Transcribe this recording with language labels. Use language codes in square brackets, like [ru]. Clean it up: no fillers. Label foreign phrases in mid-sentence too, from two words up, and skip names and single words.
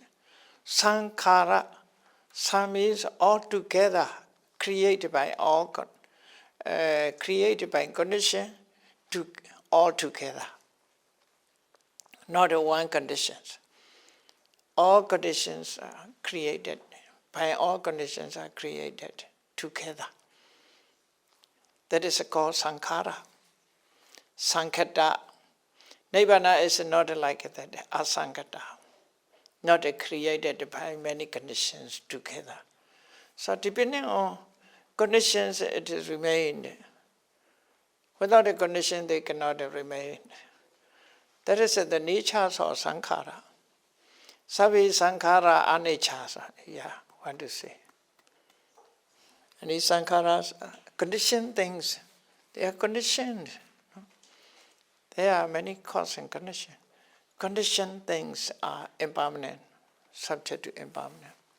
[en] Sankhara, san means altogether, created by condition to all together. Not one condition. all conditions are created, by all conditions are created together. That is called sankhara. Sankhata. Nibbana is not like that, asankhata. Not created by many conditions together. So depending on conditions, it is remained. Without a condition, they cannot remain. That is the nature of sankhara. [pi] Savi sankhara anicca. [en] Yeah, what to say? And these sankharas, conditioned things, they are conditioned. There are many causes and conditions. Conditioned things are impermanent, subject to impermanent.